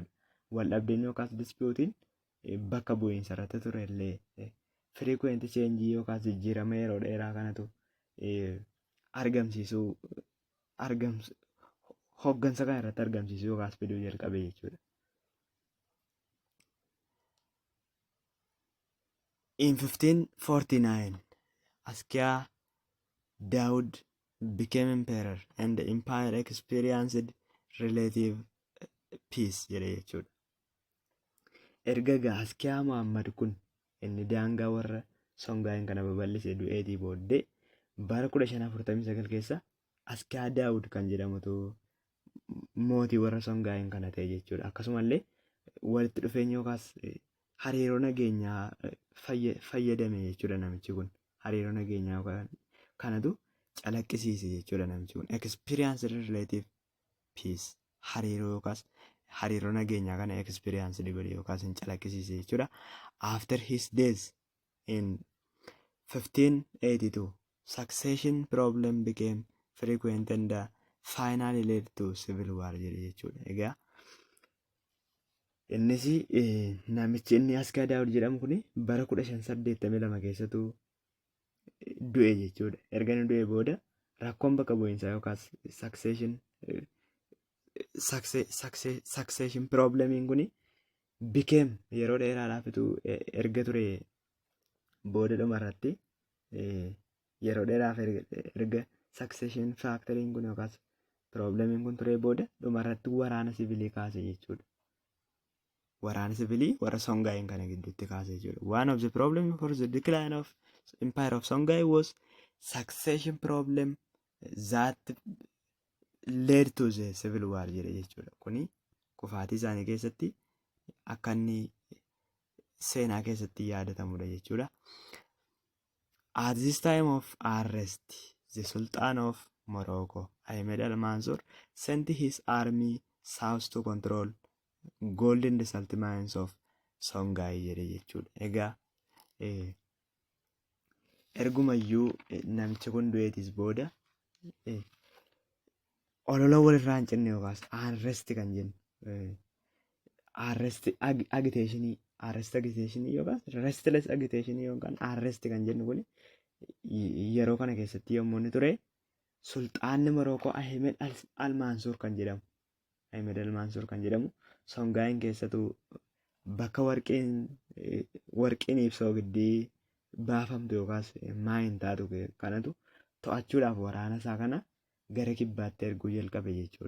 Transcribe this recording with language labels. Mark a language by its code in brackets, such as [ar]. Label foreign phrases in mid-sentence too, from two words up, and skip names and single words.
[om] Waldhabdeen yookaas dispuutiin bakka bu'iinsa irratti ture illee [en] frequent change [om] yookaas jijjiirama yeroo dheeraa kanatu hoggansa kana irratti argamsiisuu yookaas fiduu jalqabe jechuudha. [en] In 1549, Askiyaa Daawud became emperor and the empire experienced relative peace [om] jedhe jechuudha. Erga Askiyaa Muhammad kun inni daangaa warra Songhai kana babal'isee du'eetii booddee bara 1549 keessa Askiyaa Daawud kan jedhamutu mootii warra Songhai kana ta'e jechuudha. Akkasumallee walitti dhufeenya yookaas hariiroo nageenyaa fayyadame jechuudha namichi kun. Hariiroo nageenyaa kanatu calaqqisiise jechuudha namichi kun. [en] Experience relative peace [om] hariiroo yookaas hariiroo nageenyaa kana experience godhe yookaas hin calaqqisiise jechuudha. [en] After his death in 1582, succession problem became frequent and finally led to civil war [om] jedhe jechuudha. Egaa innis namichi inni Askiyaa Daawud jedhamu kun bara 1582 keessattuu du'e jechuudha. Erga inni du'e booda rakkoon bakka bu'iinsaa yookaas [en] succession problemiin [om] kun became yeroo dheeraadhaafitu erga ture booda dhumarratti yeroo dheeraaf erga [en] succession factoriin [om] kun yookaas problemiin kun ture booda dhumarratti waraana sivilii kaase jechuudha. Waraana sivilii warra Songhai kana gidduutti kaase jechuudha. [en] One of the problem for the decline of empire of Songhai was succession problem that led to the civil war [om] jedhe jechuudha. Kuni kufaatii isaanii keessatti akka inni seenaa keessatti yaadatamudha jechuudha. [en] At this time of arrest, the Sultan of Morocco, Ahmed al-Mansur, sent his army south to control golden salt mines of Songhai [om] jedhe jechuudha. Egaa ergumayyuu namichi kun du'eetis booda olola walirraa hin cinne yookaas arrest kan jennu [en] arrest agitation [om] yookaas [en] restless agitation [om] yookaan arrest kan jennu kun yeroo kana keessatti yommuu inni ture sulxaanni Morookoo Ahmed al-Mansur kan jedhamu Songhai keessattuu bakka warqiin ibsoo giddii baafamtu yookaas maayin taatu kanatu to'achuudhaaf waraana isaa kana gara kibbaatti erguu jalqabe jechuudha.